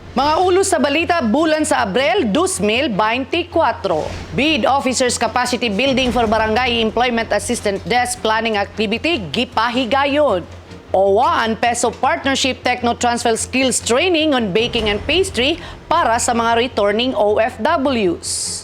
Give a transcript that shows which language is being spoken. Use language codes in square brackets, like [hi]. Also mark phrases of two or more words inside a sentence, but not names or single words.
[hil] Mga ulo sa balita bulan sa Abril 2024. [en] Bid Officers Capacity Building for Barangay Employment Assistant Desk Planning Activity gipahigayon. OWA and Peso Partnership Techno-Transfer Skills Training on Baking and Pastry [hil] para sa mga [en] returning OFWs.